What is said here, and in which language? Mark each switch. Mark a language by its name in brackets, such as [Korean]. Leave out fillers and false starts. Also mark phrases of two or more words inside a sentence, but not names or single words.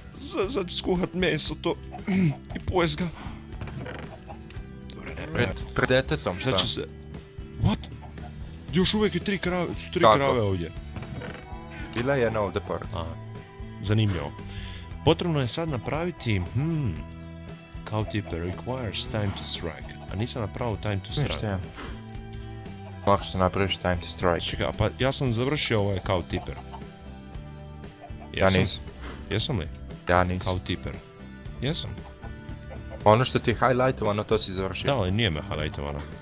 [Bosnian] Sad ću skuhat meso to i pojest ga. Dobre, ne. Pred detetom, šta? Sad ću se... What? Još uvijek je tri krave ovdje. Bila je jedna ovdje pored. Zanimljivo. Potrebno je sad napraviti... [English] Cow tipper requires time to strike. [Bosnian] A nisam napravio [English] time to strike. [Bosnian] Ništa ja. Lako što napraviš [English] time to strike. [Bosnian] Čekaj, pa ja sam završio ovaj [English] cow tipper. [Bosnian] Ja nisam. Jesam li? Ja nisam. [English] Cow tipper. Jesam. [Bosnian] Ono što ti je highlightovano, to si završio. Da, ali nije me highlightovano.